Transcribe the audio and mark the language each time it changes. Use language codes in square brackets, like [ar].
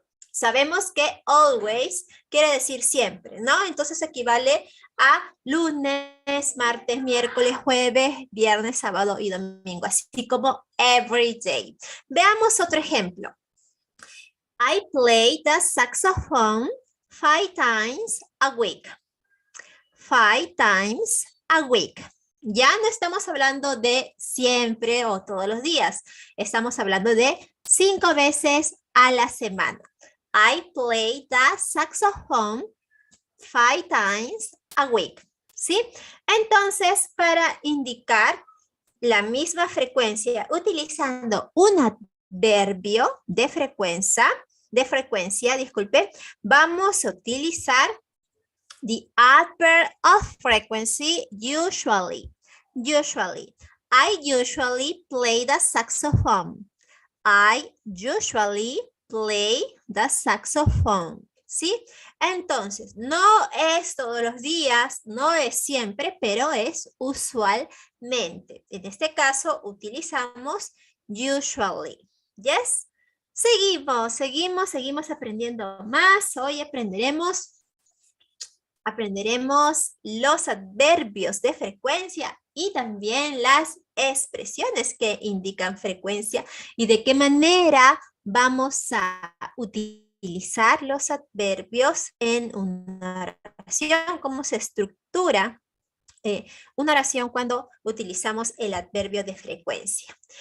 [es] Sabemos que always quiere decir siempre, ¿no? Entonces equivale a lunes, martes, miércoles, jueves, viernes, sábado y domingo, así como [en] every day. [es] Veamos otro ejemplo. [en] I play the saxophone 5 times a week. 5 times a week. [es] Ya no estamos hablando de siempre o todos los días. Estamos hablando de 5 veces a la semana. [en] I play the saxophone 5 times a week, [es] ¿sí? Entonces, para indicar la misma frecuencia utilizando un adverbio de frecuencia, disculpe, vamos a utilizar [en] the adverb of frequency usually. Usually. I usually play the saxophone. I usually play the saxophone. [es] ¿Sí? Entonces, no es todos los días, no es siempre, pero es usualmente. En este caso, utilizamos usually. [en] ¿Yes? [es] Seguimos aprendiendo más. Hoy aprenderemos los adverbios de frecuencia y también las expresiones que indican frecuencia y de qué manera vamos a utilizar los adverbios en una oración, cómo se estructura una oración cuando utilizamos el adverbio de frecuencia.